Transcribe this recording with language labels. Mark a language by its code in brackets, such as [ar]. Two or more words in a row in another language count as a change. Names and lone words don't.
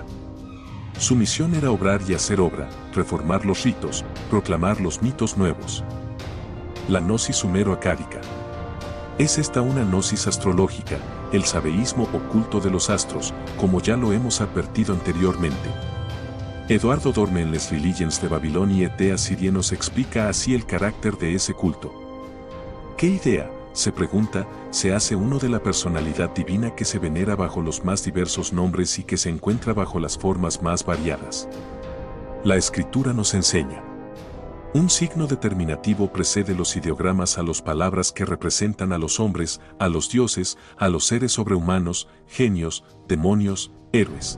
[es] Su misión era obrar y hacer obra, reformar los ritos, proclamar los mitos nuevos. La gnosis sumero-acádica. Es esta una gnosis astrológica, el sabeísmo oculto de los astros, como ya lo hemos advertido anteriormente. Eduardo Dorme en Les Religions de Babilonia et Asirie nos explica así el carácter de ese culto. ¿Qué idea, se pregunta, se hace uno de la personalidad divina que se venera bajo los más diversos nombres y que se encuentra bajo las formas más variadas? La Escritura nos enseña. Un signo determinativo precede los ideogramas a las palabras que representan a los hombres, a los dioses, a los seres sobrehumanos, genios, demonios, héroes.